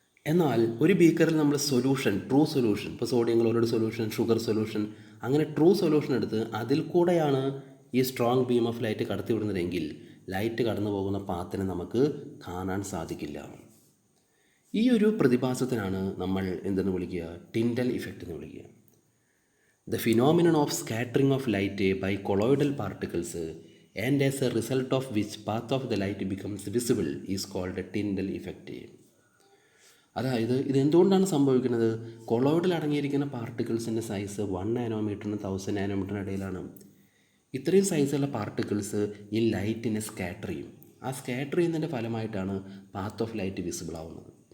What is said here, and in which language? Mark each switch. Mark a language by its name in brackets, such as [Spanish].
[Malayalam] എന്നാൽ ഒരു ബീക്കറിൽ നമ്മൾ സൊല്യൂഷൻ, ട്രൂ സൊല്യൂഷൻ, ഇപ്പോൾ sodium chloride solution, sugar solution, അങ്ങനെ ട്രൂ സൊല്യൂഷൻ എടുത്ത് അതിൽ കൂടെയാണ് ഈ സ്ട്രോങ് ബീം ഓഫ് ലൈറ്റ് കടത്തി വിടുന്നതെങ്കിൽ ലൈറ്റ് കടന്നു പോകുന്ന പാത്തിനെ നമുക്ക് കാണാൻ സാധിക്കില്ല. ഈ ഒരു പ്രതിഭാസത്തിനാണ് നമ്മൾ എന്തെന്ന് വിളിക്കുക? ടിൻഡൽ ഇഫക്റ്റ് എന്ന് വിളിക്കുക. [English] The phenomenon of scattering of light by colloidal particles and as a result of which path of the light becomes visible is called a Tyndall effect. [Malayalam] അതായത് ഇതെന്തുകൊണ്ടാണ് സംഭവിക്കുന്നത്? കൊളോയിഡിൽ അടങ്ങിയിരിക്കുന്ന പാർട്ടിക്കിൾസിൻ്റെ സൈസ് 1 നാനോമീറ്ററിന് 1000 നാനോമീറ്ററിന് ഇടയിലാണ്. ഇത്രയും സൈസുള്ള പാർട്ടിക്കിൾസ് ഈ ലൈറ്റിനെ സ്കാറ്റർ ചെയ്യും. ആ സ്കാറ്റർ ചെയ്യുന്നതിൻ്റെ ഫലമായിട്ടാണ് പാത്ത് ഓഫ് ലൈറ്റ് വിസിബിൾ ആവുന്നത്.